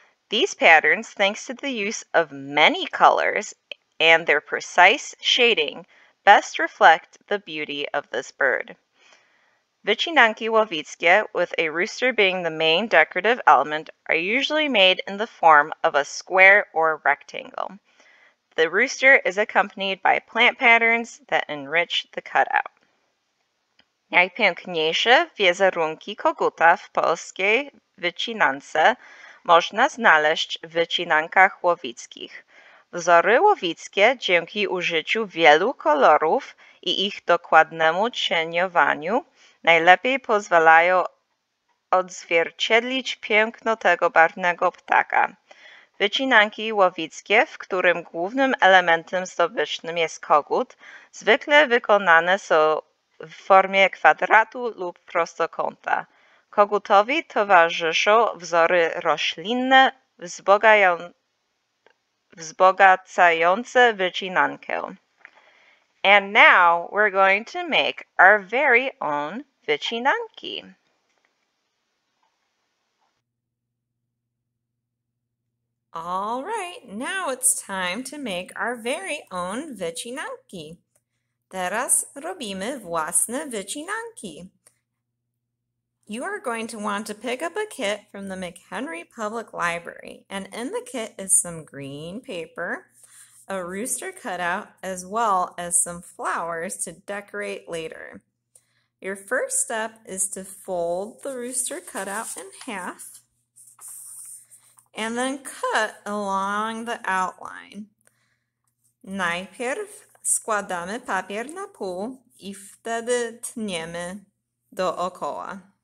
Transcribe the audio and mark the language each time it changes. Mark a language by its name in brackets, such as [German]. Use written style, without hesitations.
[English] These patterns, thanks to the use of many colors and their precise shading, best reflect the beauty of this bird. Wycinanki łowickie, with a rooster being the main decorative element, are usually made in the form of a square or rectangle. The rooster is accompanied by plant patterns that enrich the cutout. [Polish] Najpiękniejsze wizerunki koguta w polskiej wycinance można znaleźć w wycinankach łowickich. Wzory łowickie dzięki użyciu wielu kolorów i ich dokładnemu cieniowaniu najlepiej pozwalają odzwierciedlić piękno tego barwnego ptaka. Wycinanki łowickie, w którym głównym elementem zdobycznym jest kogut, zwykle wykonane są w formie kwadratu lub prostokąta. Kogutowi towarzyszą wzory roślinne wzbogacające wycinankę. [English] And now we're going to make our very own wycinanki. All right, now it's time to make our very own wycinanki. [Polish] Teraz robimy własne wycinanki. [English] You are going to want to pick up a kit from the McHenry Public Library, and in the kit is some green paper, a rooster cutout, as well as some flowers to decorate later. Your first step is to fold the rooster cutout in half and then cut along the outline. [Polish] Najpierw składamy papier na pół i wtedy tniemy dookoła.